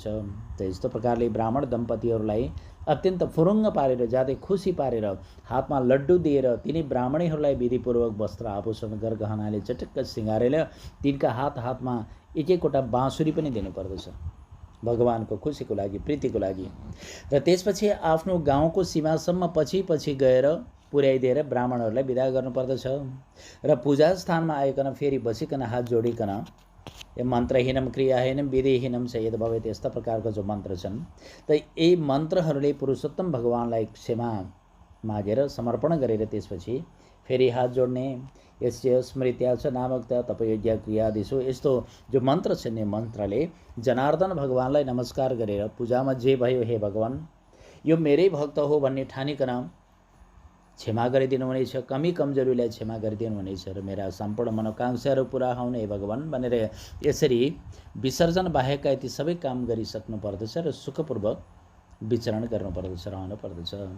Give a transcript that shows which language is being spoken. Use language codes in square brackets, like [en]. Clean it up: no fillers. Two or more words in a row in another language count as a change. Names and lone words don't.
[ne] त यस्तो प्रकारले ब्राह्मण दम्पतिहरूलाई अत्यन्त फुरुङ्ग पारेर, ज्यादै खुसी पारेर हातमा लड्डु दिएर तिनी ब्राह्मणीहरूलाई विधिपूर्वक वस्त्र आभूषण गरगहनाले चटक्क सिँगारेर तिनका हातमा एक एकवटा बाँसुरी पनि दिनुपर्दछ भगवानको खुसीको लागि, प्रीतिको लागि। र त्यसपछि आफ्नो गाउँको सीमासम्म पछि पछि गएर पुर्याइदिएर ब्राह्मणहरूलाई विदा गर्नुपर्दछ। र पूजा स्थानमा आइकन फेरि बसिकन हात जोडिकन [sa] मन्त्रहीनम क्रियाहीनम विधिहीनम च यद भवेत्, [ne] यस्ता प्रकारका जो मन्त्र छन् त यी मन्त्रहरूले पुरुषोत्तम भगवानलाई क्षमा मागेर समर्पण गरेर त्यसपछि फेरि हात जोड्ने। [sa] यस्य स्मृत्या च नामक तपयोग्य क्रियादिषु, [ne] यस्तो जो मन्त्र छन्, मन्त्रले जनार्दन भगवानलाई नमस्कार गरेर पूजामा जे भयो हे भगवान यो मेरै भक्त हो भन्ने ठानिकन क्षमा गरिदिनु हुनेछ, कमी कमजोरीलाई क्षमा गरिदिनु हुनेछ र मेरा सम्पूर्ण मनोकांक्षाहरू पुरा हुन् हे भगवान भनेर यसरी विसर्जन बाहेकका यति सबै काम गरिसक्नु पर्दछ र सुखपूर्वक विचरण गर्नुपर्दछ, रहनु पर्दछ।